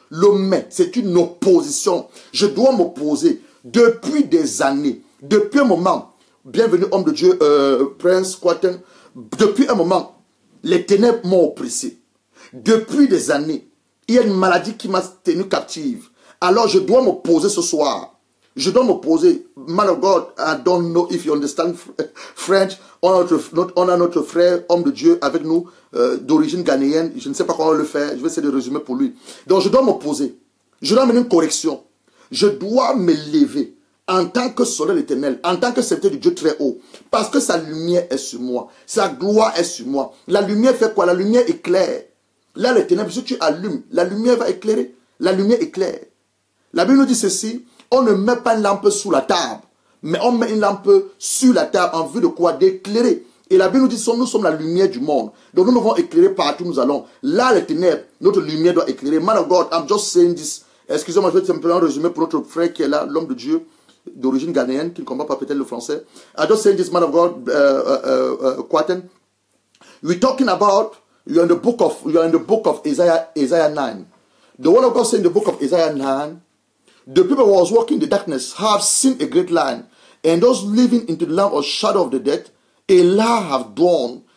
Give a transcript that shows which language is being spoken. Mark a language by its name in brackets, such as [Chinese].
[French] Le mais, c'est une opposition. Je dois m'opposer depuis des années, depuis un moment. Bienvenue homme de Dieu, Prince Quaten. Depuis un moment, les ténèbres m'ont oppressé. Depuis des années, il y a une maladie qui m'a tenu captive. Alors je dois m'opposer ce soir. Je dois m'opposer. [English] Man of God, I don't know if you understand French. [French] On a notre frère, homme de Dieu, avec nous, d'origine ghanéenne. Je ne sais pas comment le faire. Je vais essayer de résumer pour lui. Donc je dois m'opposer. Je dois amener une correction. Je dois me lever en tant que soleil éternel, en tant que serviteur du Dieu très haut. Parce que sa lumière est sur moi. Sa gloire est sur moi. La lumière fait quoi? La lumière éclaire. Là, les ténèbres, si tu allumes, la lumière va éclairer. La lumière éclaire. La Bible nous dit ceci, on ne met pas une lampe sous la table, mais on met une lampe sur la table en vue de quoi? D'éclairer. Et la Bible nous dit, nous sommes la lumière du monde. Donc nous devons éclairer partout où nous allons. Là, les ténèbres, notre lumière doit éclairer. [English] Man of God, I'm just saying this. [French] Excusez-moi, je vais simplement résumer pour notre frère qui est là, l'homme de Dieu, d'origine ghanéenne, qui ne comprend pas peut-être le français. [English] I just saying this, man of God, Quaten. We're talking about, you're in the book of Isaiah 9. The word of God says in the book of Isaiah 9, the people who was walking in the darkness have seen a great light, and those living into the land of shadow of the death, a light have dawned.